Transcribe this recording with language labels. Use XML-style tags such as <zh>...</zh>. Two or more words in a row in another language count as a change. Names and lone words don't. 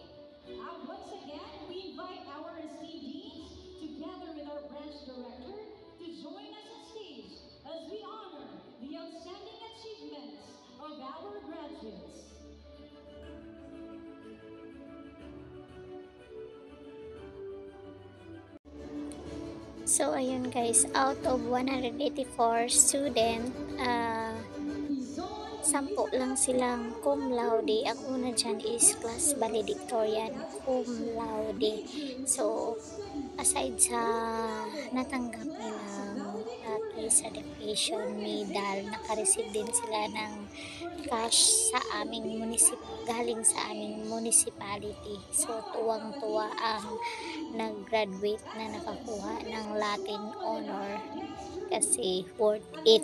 <en>And once again, we invite our esteemed deans, together with our branch director, to join us on stage as we honor the outstanding achievements of our graduates.</en> <tl>So, ayun guys,</tl> <en>out of 184 student,</en> <tl>10 lang silang</tl> <la>cum laude.</la> <tl>Ang una dyan is</tl> <en>class valedictorian</en> <la>cum laude.</la> <tl>So, aside sa natanggap nilang sa</tl> <en>education medal.</en> <tl>Nakareceive din sila ng cash sa aming galing sa aming municipality. So tuwang-tuwa ang nag-graduate na nakakuha ng</tl> <en>Latin honor</en> <tl>kasi</tl> <en>worth it.</en>